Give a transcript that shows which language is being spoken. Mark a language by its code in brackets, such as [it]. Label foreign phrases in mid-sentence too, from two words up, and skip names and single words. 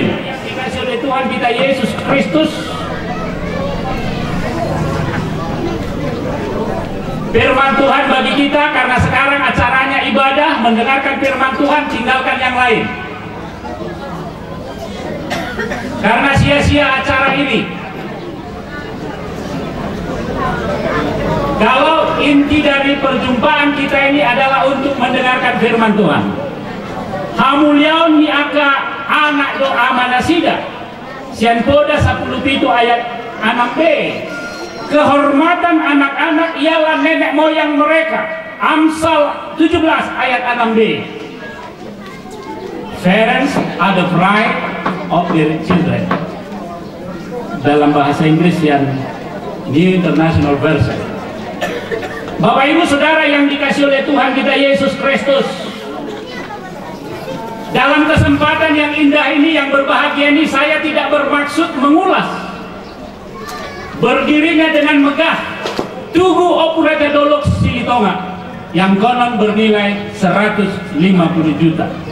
[id] Dikasih oleh Tuhan kita Yesus Kristus, firman Tuhan bagi kita, karena sekarang acaranya ibadah, mendengarkan firman Tuhan, tinggalkan yang lain. Karena sia-sia acara ini. Kalau inti dari perjumpaan kita ini adalah untuk mendengarkan firman Tuhan. [bbc] Hamuliaun ni aka anak doa manasida. Sian poda 10 ayat 6b. [id] Kehormatan anak-anak ialah nenek moyang mereka. Amsal 17 ayat 6b. [en] Parents are the pride of their children. [id] Dalam bahasa Inggris yang New International Version. Bapak Ibu Saudara yang dikasih oleh Tuhan kita Yesus Kristus, dalam kesempatan yang indah ini, yang berbahagia ini, saya tidak bermaksud mengulas berdirinya dengan megah Tugu Opu Raja Dolok Silitonga yang konon bernilai 150 juta.